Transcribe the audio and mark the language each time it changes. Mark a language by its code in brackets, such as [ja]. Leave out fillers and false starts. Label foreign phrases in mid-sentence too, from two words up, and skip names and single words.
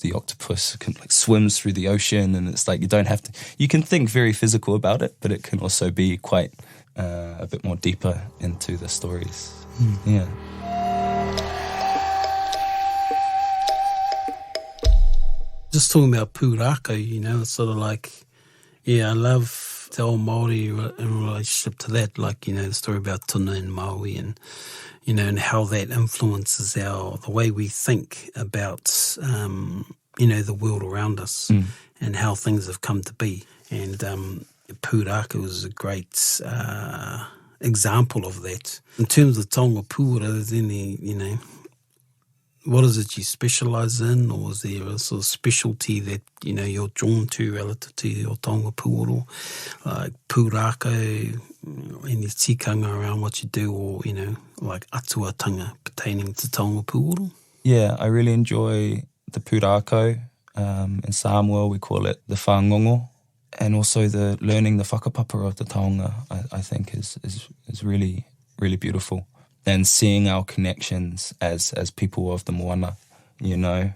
[en] The octopus can like swims through the ocean, and it's like you don't have to, you can think very physical about it, but it can also be quite a bit more deeper into the stories. Yeah. Just talking about pūrako, you know, it's sort of like, yeah, I love [mi] te ao Māori [en] in relationship to that, like, you know, the story about tuna and Maui and, you know, and how that influences the way we think about, you know, the world around us and how things have come to be. And pūrako is a great example of that. In terms of [mi] taonga pūoro, [en] is there any, you know, what is it you specialise in, or is there a sort of specialty that, you know, you're drawn to relative to your [mi] taonga pūoro, [en] like pūrako, any tikanga around what you do, or, you know, like atuatanga pertaining to [mi] taonga pūoro? [en] Yeah, I really enjoy the pūrako. In Samoa, we call it the whangongo, and also the learning the whakapapa of the taonga, I think is really, really beautiful. And seeing our connections as people of the moana, you know.